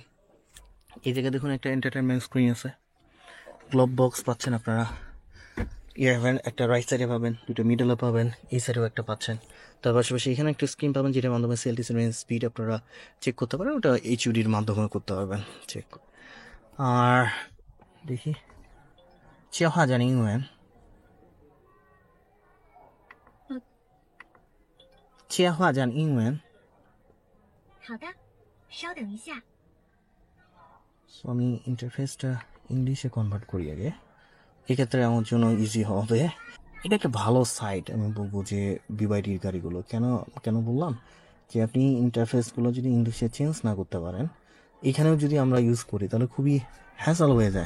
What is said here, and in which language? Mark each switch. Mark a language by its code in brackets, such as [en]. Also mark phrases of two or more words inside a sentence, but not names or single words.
[bn] এই জায়গায় দেখুন একটা [en] entertainment screen [bn] আছে, [en] globe box [bn] পাচ্ছেন আপনারা, ইয়ারভ্যান একটা [en] right side [bn] পাবেন, দুটো মিডলে পাবেন, এই সাইডেও একটা পাচ্ছেন। তার পাশাপাশি এখানে একটা স্ক্রিন পাবেন যেটার মাধ্যমে [en] CLTC range speed [bn] আপনারা চেক করতে পারেন, ওটা এইচইডির মাধ্যমে করতে পারবেন চেক। আর দেখি [zh] 7英文切换成英文。好的，稍等一下。 [bn] সো আমি ইন্টারফেসটা ইংলিশে কনভার্ট করি আগে, এক্ষেত্রে আমার জন্য ইজি হবে। এটা একটা ভালো সাইট আমি বলবো যে বিওয়াইডির গাড়িগুলো। কেন কেন বললাম যে আপনি ইন্টারফেসগুলো যদি ইংলিশে চেঞ্জ না করতে পারেন, এখানেও যদি আমরা ইউজ করি তাহলে খুবই হ্যাসল হয়ে যায়।